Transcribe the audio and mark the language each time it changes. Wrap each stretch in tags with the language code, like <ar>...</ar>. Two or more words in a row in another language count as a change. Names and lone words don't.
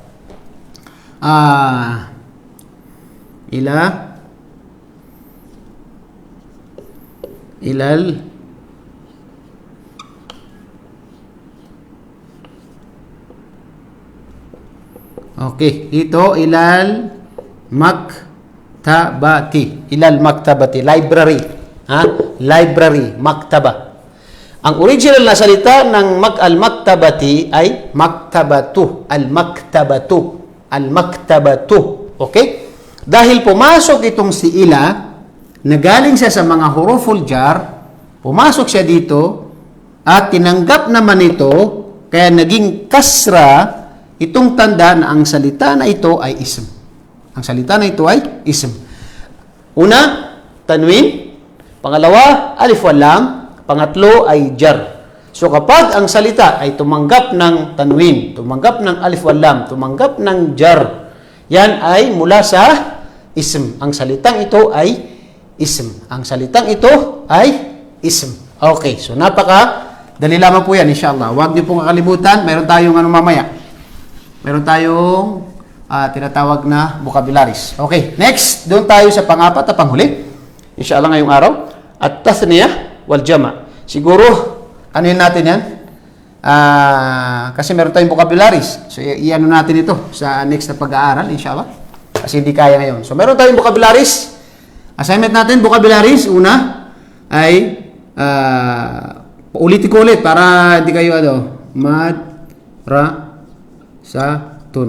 <ar>Ilal Okay, ito ilal maktabati. Ilal maktabati,</ar> <en>library. Library, maktaba.</en> <tl>Ang original na salita ng al-maktabati ay</tl> <ar>maktabatu, al-maktabatu, al-maktabatu.</ar> <tl>Okay? Dahil pumasok itong si ila, na galing siya sa mga</tl> <ar>huruful jar,</ar> <tl>pumasok siya dito, at tinanggap naman ito, kaya naging kasra, itong tanda na ang salita na ito ay ism. Ang salita na ito ay ism. Una, tanwin. Pangalawa,</tl> <ar>alif wal lam.</ar> <tl>Pangatlo ay jar. So kapag ang salita ay tumanggap ng tanwin, tumanggap ng</tl> <ar>alif wal lam,</ar> <tl>tumanggap ng jar, yan ay mula sa ism. Ang salitang ito ay ism. Ang salitang ito ay ism. Okay, so dali lamang po yan, inshallah. Huwag niyo pong kakalimutan, meron tayong mamaya. Meron tayong tinatawag na vocabularies.</tl> <en>Okay, next,</en> <tl>doon tayo sa pang-apat na panghuli. Inshallah ngayong araw.</tl> <ar>At tathniyah wal jama'.</ar> <tl>Siguro, ano yun natin yan? Kasi meron tayong vocabularies. So, i-ano natin ito sa next na pag-aaral, inshallah. Kasi hindi kaya ngayon. So, meron tayong vocabularies. Assignment natin, vocabularies. Una ay, ulitin ko ulit para hindi kayo, madrasatun.</tl>